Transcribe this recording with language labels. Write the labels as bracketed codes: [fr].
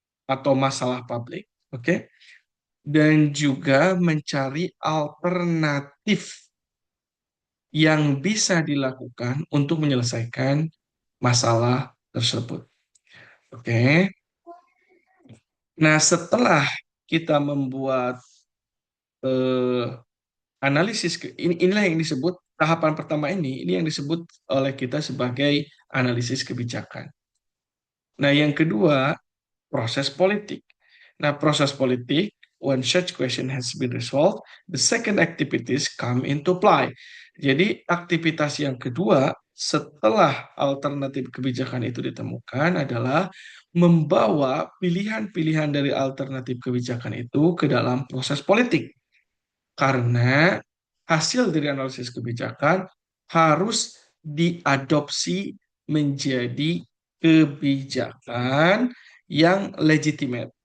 [id] atau masalah publik, oke, dan juga mencari alternatif yang bisa dilakukan untuk menyelesaikan masalah tersebut. Oke. Nah, setelah kita membuat eh, analisis inilah yang disebut tahapan pertama ini yang disebut oleh kita sebagai analisis kebijakan. Nah, yang kedua, proses politik. Nah, proses politik, [en] when such question has been resolved, the second activities come into play. [id] Jadi, aktivitas yang kedua setelah alternatif kebijakan itu ditemukan adalah membawa pilihan-pilihan dari alternatif kebijakan itu ke dalam proses politik. Karena hasil dari analisis kebijakan harus diadopsi menjadi kebijakan yang legitimate.